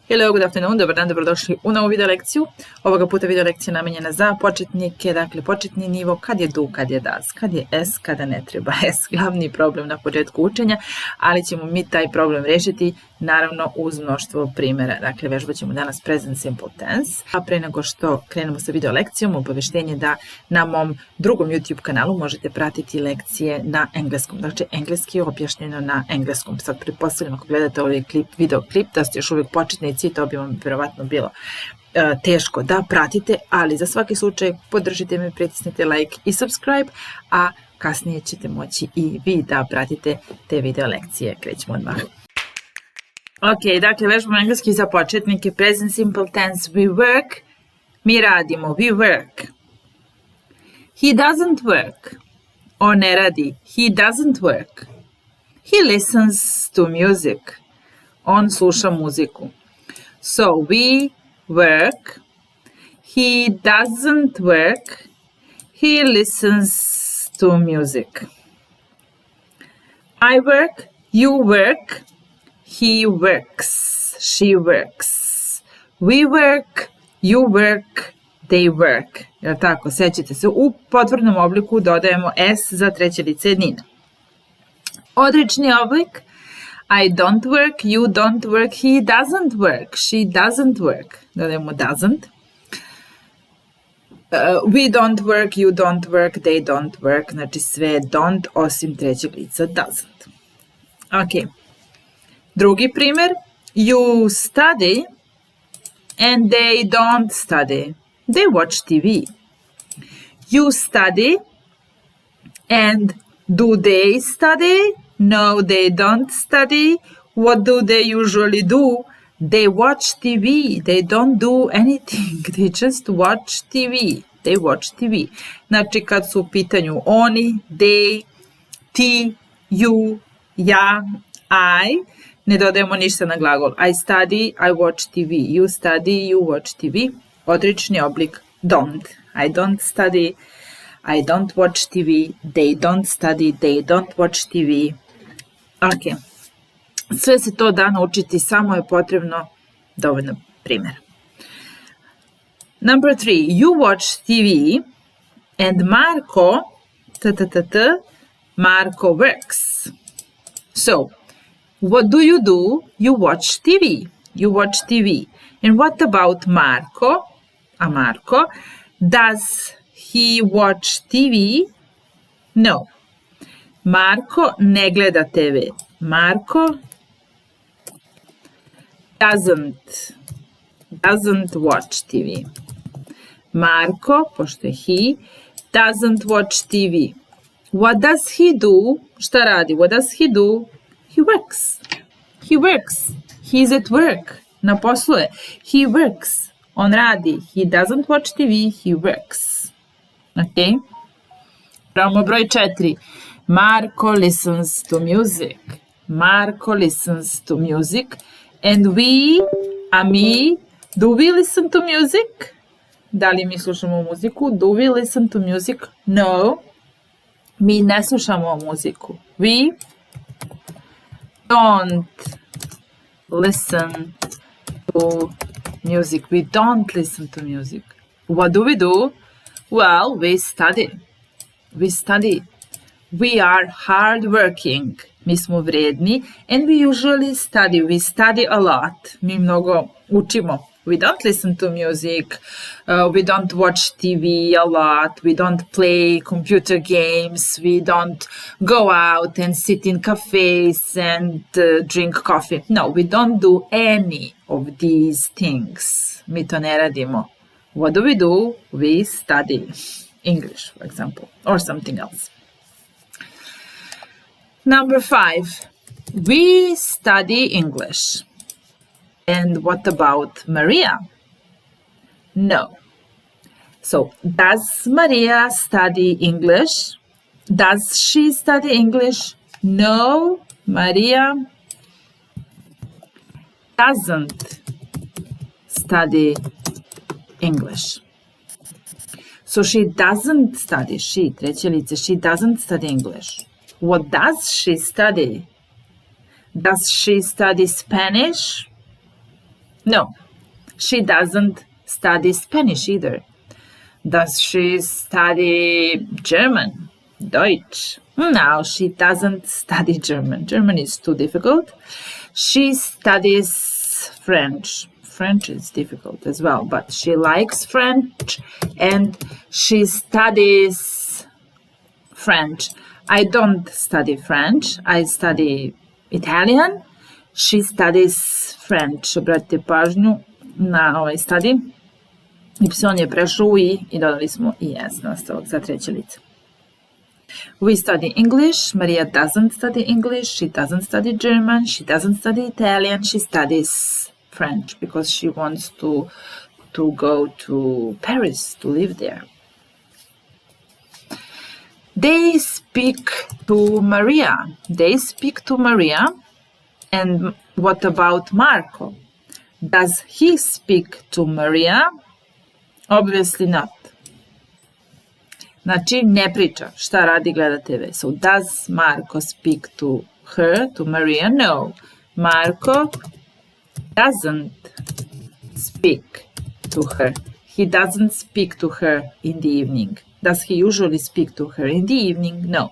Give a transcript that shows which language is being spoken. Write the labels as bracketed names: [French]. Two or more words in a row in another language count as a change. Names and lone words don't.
[English] Hello, good afternoon, [Serbian] dobar dan, dobrodošli u novu video lekciju. Ovoga puta video lekcija namenjena za početnike, dakle početni nivo, kad je do, kad je das, kad je s, kada ne treba s, glavni problem na početku učenja, ali ćemo mi taj problem rešiti naravno uz mnoštvo primjera. Dakle, vežbat ćemo danas [English] Present Simple Tense, [Serbian] a pre nego što krenemo sa video lekcijom, obaveštenje da na mom drugom YouTube kanalu možete pratiti lekcije na engleskom. Znači, engleski je objašnjeno na engleskom. Sad pretpostavljam ako gledate ovaj video klip da ste još uvijek početnici, to bi vam vjerovatno bilo teško da pratite, ali za svaki slučaj podržite me, pritisnite like i subscribe, a kasnije ćete moći i vi da pratite te video lekcije. Krećemo odmah. Ok, dakle, vežbamo engleski za početnike. [English] Present simple tense, we work. [Serbian] Mi radimo, [English] we work. He doesn't work. [Serbian] On ne radi, [English] he doesn't work. He listens to music. [Serbian] On sluša muziku. [English] So, we work. He doesn't work. He listens to music. I work. You work. He works. She works. We work. You work. They work. [Serbian] Jel tako? Sjećate se, u potvrdnom obliku dodajemo s za treće lice jednine. Odrečni oblik. [English] I don't work, you don't work, he doesn't work, she doesn't work. [Serbian] Dodajemo doesn't. [English] We don't work, you don't work, they don't work. [Serbian] Znači sve don't osim trećeg lica doesn't. Ok. Drugi primjer. [English] You study and they don't study. They watch TV. You study and do they study? No, they don't study. What do they usually do? They watch TV. They don't do anything. They just watch TV. They watch TV. [Serbian] Znači, kad su u pitanju oni, [English] they, ti, you, [Serbian] ja, I, ne dodajemo ništa na glagol. [English] I study, I watch TV. You study, you watch TV. [Serbian] Odrečni oblik don't. [English] I don't study. I don't watch TV. They don't study. They don't watch TV. Ok. [Serbian] Sve se to da naučiti, samo je potrebno dovoljno primjera. [English] Number 3. You watch TV and Marco, Marco works. So, what do? You watch TV. You watch TV. And what about Marco? Marco, does he watch TV? No. [Serbian] Marko ne gleda TV. [English] Marko doesn't watch TV. [Serbian] Marko, pošto je he, [English] doesn't watch TV. What does he do? [Serbian] Šta radi? [English] What does he do? He works. He works. He's at work. [Serbian] Na poslu je. [English] He works. [Serbian] On radi. [English] He doesn't watch TV. He works. Ok? [Serbian] Pravimo broj 4. [English] Marco listens to music. Marco listens to music. And we, [Serbian] a mi, [English] do we listen to music? [Serbian] Da li mi slušamo muziku? [English] Do we listen to music? No. [Serbian] Mi ne slušamo muziku. [English] We don't listen to music. We don't listen to music. What do? Well, we study. We study. We are hardworking. [Serbian] Mi smo vredni. [English] And we usually study. We study a lot. [Serbian] Mi mnogo učimo. [English] We don't listen to music. We don't watch TV a lot. We don't play computer games. We don't go out and sit in cafes and drink coffee. No, we don't do any of these things. [Serbian] Mi to ne radimo. [English] What do? We study English, for example, or something else. Number 5. We study English. And what about Maria? No. So, does Maria study English? Does she study English? No, Maria doesn't study English. So, she doesn't study. She, [Serbian] treće lice, [English] she doesn't study English. What does she study? Does she study Spanish? No, she doesn't study Spanish either. Does she study German? Deutsch? No, she doesn't study German. German is too difficult. She studies French. French is difficult as well, but she likes French and she studies French. I don't study French. I study Italian. She studies French. [Serbian] Obratite pažnju na ovaj study. Y je prešao u i dodali smo i s nastavak za treće lice. [English] We study English. Maria doesn't study English. She doesn't study German. She doesn't study Italian. She studies French because she wants to go to Paris to live there. They speak to Maria. They speak to Maria. And what about Marco? Does he speak to Maria? Obviously not. [Serbian] Znači, ne priča. Šta radi, gleda TV. [English] So, does Marco speak to her, to Maria? No. Marco doesn't speak to her. He doesn't speak to her in the evening. Does he usually speak to her in the evening? No.